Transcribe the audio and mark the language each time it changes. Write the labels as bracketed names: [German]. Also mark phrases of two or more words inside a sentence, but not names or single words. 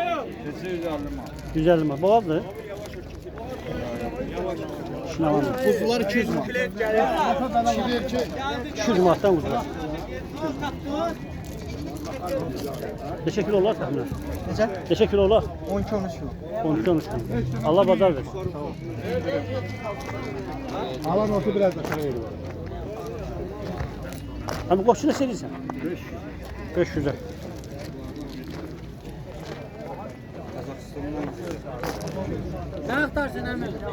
[Azerbaijani] 150 manat. Boğazdır. İşin avan da olsun. [Turkish] Kuzular 200 manat. 200 manatdan kuzular. [Azerbaijani] Neçə kilo olar təxminən? Necə? Neçə kilo olar? 12-13 kilo. 12-13 kilo. Allah bazar versin. [Turkish] Alan olsa biraz da şöyle var. [Azerbaijani] Abi qoçu ne serirsən? 500'e. [Turkish] Ne aktarsın hemen?